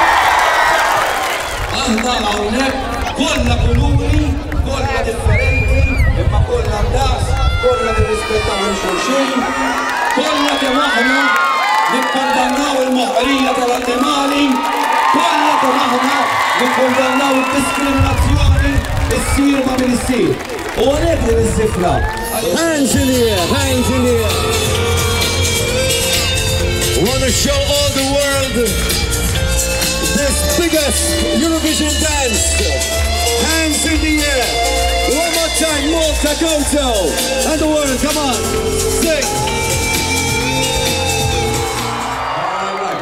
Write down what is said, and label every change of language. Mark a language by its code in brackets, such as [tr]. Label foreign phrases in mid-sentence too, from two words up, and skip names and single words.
[mt] Aħna hawnhekk kollha kuluri, kollha differenti, imma kollha das, kollha nirrispettaw il-xulxin, kollha kemm aħna nikkondannaw il-moħqrija tal-annimali, kollha kemm aħna nikkondannaw id-diskriminazzjoni issir ma min issir. U għalhekk din iż-żifra. [en] Hands in the air, hands in the air. We want to show all the world this biggest Eurovision dance. Hands in the air. One more time, Malta, go-to. And the world, come on, sing. All right.